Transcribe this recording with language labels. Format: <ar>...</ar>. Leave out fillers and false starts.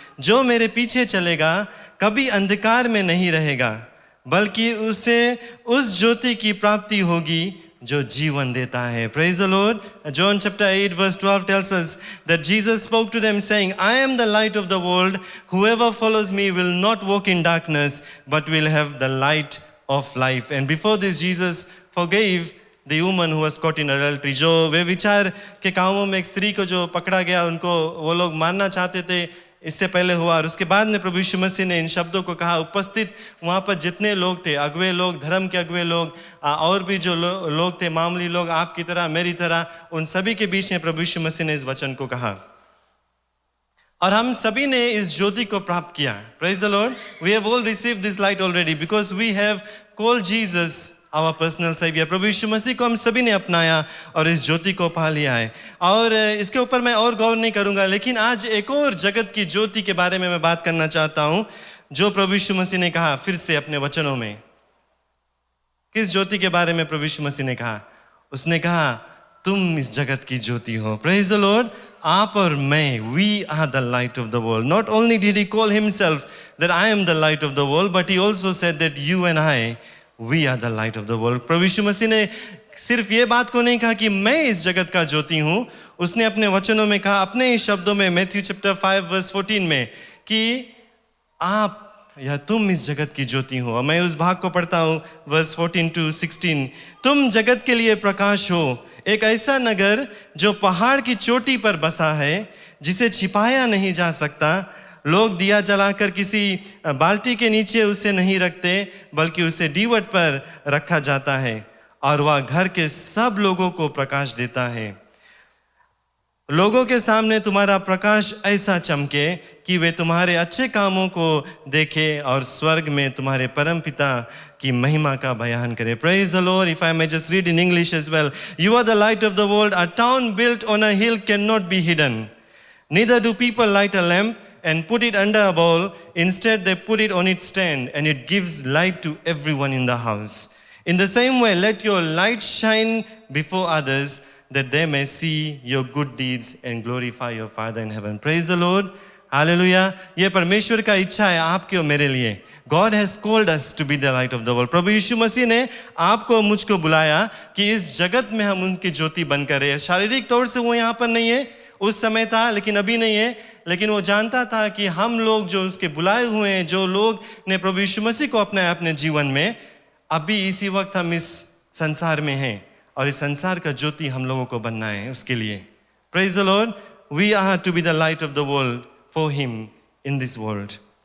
<hi>जो मेरे पीछे चलेगा कभी अंधकार में नहीं रहेगा, बल्कि उसे उस ज्योति की प्राप्ति होगी जो जीवन देता है।</hi> <en>Praise the Lord. John chapter 8 verse 12 tells us that Jesus spoke to them saying, I am the light of the world. Whoever follows me will not walk in darkness, but will have the light of life. And before this Jesus forgave the woman who was caught in adultery.</en> <hi>जो वे विचार के कामों में एक स्त्री को जो पकड़ा गया, उनको वो लोग मारना चाहते थे, इससे पहले हुआ। और उसके बाद में प्रभु यीशु मसीह ने इन शब्दों को कहा। उपस्थित वहाँ पर जितने लोग थे, अगुवे लोग, धर्म के अगुवे लोग, और भी जो लोग थे, मामूली लोग, आपकी तरह मेरी तरह, उन सभी के बीच में प्रभु यीशु मसीह ने इस वचन को कहा। और हम सभी ने इस ज्योति को प्राप्त किया।</hi> <en>Praise the Lord. We have all received this light already because we have called Jesus our personal savior.</en> <hi>प्रभु यीशु मसीह को हम सभी ने अपनाया और इस ज्योति को पा लिया है। और इसके ऊपर मैं और गौर नहीं करूंगा, लेकिन आज एक और जगत की ज्योति के बारे में मैं बात करना चाहता हूं, जो प्रभु यीशु मसीह ने कहा फिर से अपने वचनों में। किस ज्योति के बारे में प्रभु यीशु मसीह ने कहा? उसने कहा, तुम इस जगत की ज्योति हो।</hi> <en>Praise the Lord.</en> <hi>आप और मैं,</hi> <en>we are the light of the world. Not only did he call himself that I am the light of the world, but he also said that you and I, we are the light of the world.</en> <hi>प्रभु यीशु मसीह ने सिर्फ ये बात को नहीं कहा कि मैं इस जगत का ज्योति हूँ, उसने अपने वचनों में कहा, अपने ही शब्दों में, मैथ्यू चैप्टर 5 वर्स 14 में, कि आप या तुम इस जगत की ज्योति हो। मैं उस भाग को पढ़ता हूँ, वर्स 14 to 16। तुम जगत के लिए प्रकाश हो, एक ऐसा नगर जो पहाड़ की चोटी पर बसा है, जिसे छिपाया नहीं जा सकता। लोग दिया जलाकर किसी बाल्टी के नीचे उसे नहीं रखते, बल्कि उसे दीवट पर रखा जाता है, और वह घर के सब लोगों को प्रकाश देता है। लोगों के सामने तुम्हारा प्रकाश ऐसा चमके कि वे तुम्हारे अच्छे कामों को देखें और स्वर्ग में तुम्हारे परम पिता की महिमा का बयान करे।</hi> <en>Praise the Lord. If I may just read in English as well. You are the light of the world. A town built on a hill cannot be hidden. Neither do people light a lamp and put it under a bowl. Instead, they put it on its stand, and it gives light to everyone in the house. In the same way, let your light shine before others, that they may see your good deeds and glorify your Father in heaven. Praise the Lord. Hallelujah.</en> <hi>ये परमेश्वर का इच्छा है आपके और मेरे लिए।</hi> <en>God has called us to be the light of the world.</en> <hi>प्रभु यीशु मसीह ने आपको मुझको बुलाया कि इस जगत में हम उनकी ज्योति बनकर रहे। शारीरिक तौर से वो यहाँ पर नहीं है, उस समय था लेकिन अभी नहीं है, लेकिन वो जानता था कि हम लोग जो उसके बुलाए हुए हैं, जो लोग ने प्रभु यीशु मसीह को अपनाया अपने जीवन में, अभी इसी वक्त हम इस संसार में हैं और इस संसार का ज्योति हम लोगों को बनना है उसके लिए।</hi> <en>Praise the Lord. We are to be the light of the world for him in this world.</en>